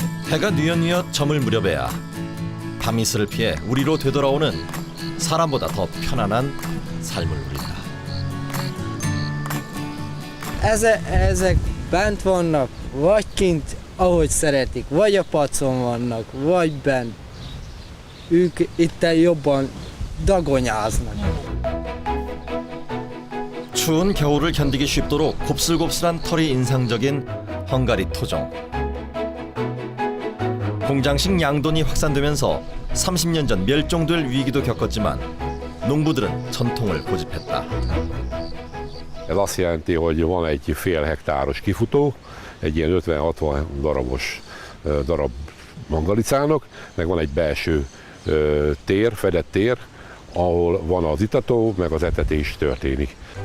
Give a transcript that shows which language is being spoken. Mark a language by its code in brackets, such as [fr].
[ko] 해가 뉘엿뉘엿 저물 무렵에야 밤이슬을 피해 우리로 되돌아오는 사람보다 더 편안한 삶을 누린다. [hu] Ezek bent vannak, vagy kint, ahogy szeretik, vagy a pacon vannak, vagy bent. Ők itten jobban dagonyáznak. [ko] 추운 겨울을 견디기 쉽도록 곱슬곱슬한 털이 인상적인 헝가리 토종. 공장식 양돈이 확산되면서 30년 전 멸종될 위기도 겪었지만 농부들은 전통을 고집했다. [hu] Ez azt jelenti, hogy van egy fél hektáros kifutó, egy ilyen 50-60 darabos darab mangalicának, meg van egy belső tér, fedett tér, ahol van az itató, meg az etetés történik.